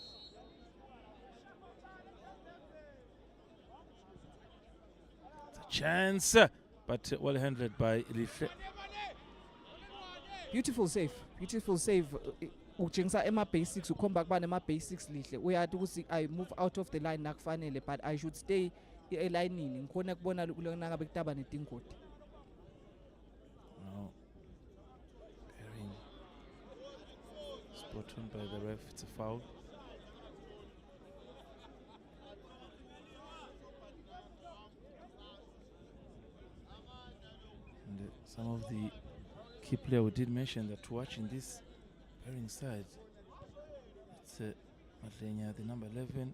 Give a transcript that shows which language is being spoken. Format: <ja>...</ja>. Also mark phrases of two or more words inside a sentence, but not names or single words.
<en>It's a chance, but well handled by Lihle. Beautiful save, beautiful save.</en> <ss>Uchingisa ema basics, u</ss> <en>come back by</en> <ss>ema basics Lihle.</ss> <en>We had to see I move out of the line nakufanele, but I should stay elayinini.</en> <ss>Ngikhona kubona kulona ngabe kutaba netingoti.</ss> <en>Now, pairing spot on by the ref. It's a foul. And some of the key players we did mention that watching this pairing side, it's Nhlangano, the number 11.</en>